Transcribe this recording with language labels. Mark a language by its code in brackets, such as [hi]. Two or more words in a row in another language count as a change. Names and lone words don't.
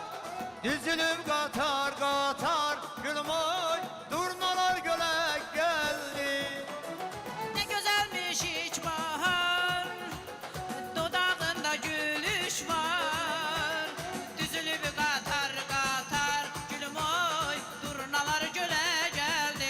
[tr] Düzülüp katar katar gülüm oy, durnalar göle geldi. [az] Ne gözəlmiş iç bahar, dodağında gülüş var. Düzülüb qatar qatar gülüm oy, durnalar gölə gəldi.